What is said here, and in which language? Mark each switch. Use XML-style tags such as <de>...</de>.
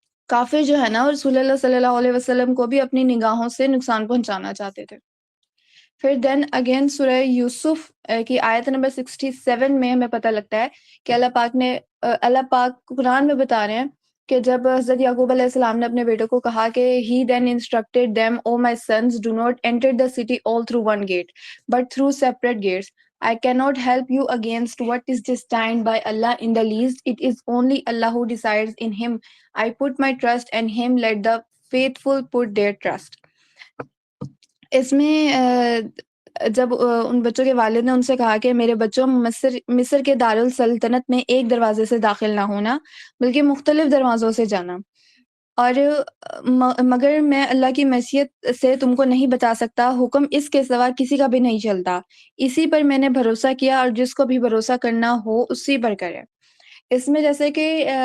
<ur>کافر جو ہے نا رسول اللہ صلی اللہ علیہ وسلم کو بھی اپنی نگاہوں سے نقصان پہنچانا چاہتے تھے۔ پھر دین اگین سورہ یوسف کی آیت نمبر 67 میں ہمیں پتہ لگتا ہے کہ اللہ پاک قرآن میں بتا رہے ہیں کہ جب حضرت یعقوب علیہ السلام نے اپنے بیٹوں کو کہا کہ</ur> <en>he then instructed them, "O my sons, do not enter the city all through one gate, but through separate gates. I cannot help you against what is destined by Allah in the least. It is only Allah who decides. In Him I put my trust, and Him let the faithful put their trust."</en> <ur>اس میں جب ان بچوں کے والد نے ان سے کہا کہ میرے بچوں مصر کے دارالسلطنت میں ایک دروازے سے داخل نہ ہونا بلکہ مختلف دروازوں سے جانا، اور مگر میں اللہ کی معصیت سے تم کو نہیں بتا سکتا، حکم اس کے سوا کسی کا بھی نہیں چلتا، اسی پر میں نے بھروسہ کیا اور جس کو بھی بھروسہ کرنا ہو اسی پر کرے۔ اس میں جیسے کہ</ur>